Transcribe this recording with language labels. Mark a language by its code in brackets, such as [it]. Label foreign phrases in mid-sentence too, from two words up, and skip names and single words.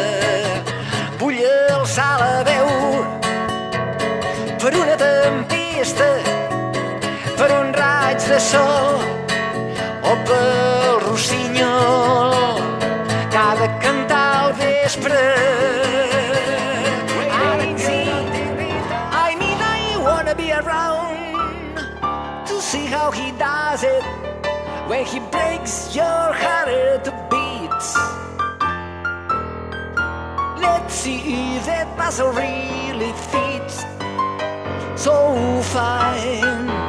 [ca] Vull alçar la veu per una tempesta, per un raig de sol o pel rossinyol que ha de cantar al vespre. [en] Be around to see how he does it when he breaks your heart into beats. Let's see if that puzzle really fits so fine.